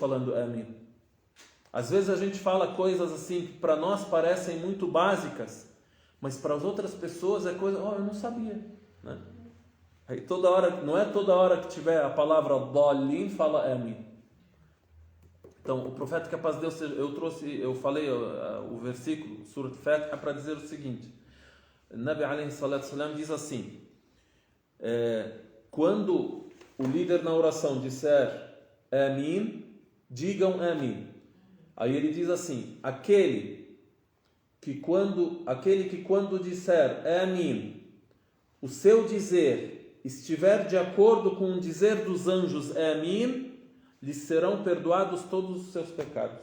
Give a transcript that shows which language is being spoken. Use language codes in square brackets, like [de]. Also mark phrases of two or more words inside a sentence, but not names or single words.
[pt] Por que eu estou falando Amin? Às vezes a gente fala coisas assim que para nós parecem muito básicas, mas para as outras pessoas é coisa, eu não sabia, né? Aí toda hora, não é toda hora que tiver a palavra dalin, fala amin. Então, o profeta, que a paz de Deus seja, eu falei o versículo, Surat Fatiha, para dizer o seguinte: [ar] نبي عليه الصلاة السلام [pt] diz assim, quando o líder na oração disser amin, digam amin. Aí ele diz assim: aquele que quando disser amin, o seu dizer estiver de acordo com o dizer dos anjos amin, lhes serão perdoados todos os seus pecados.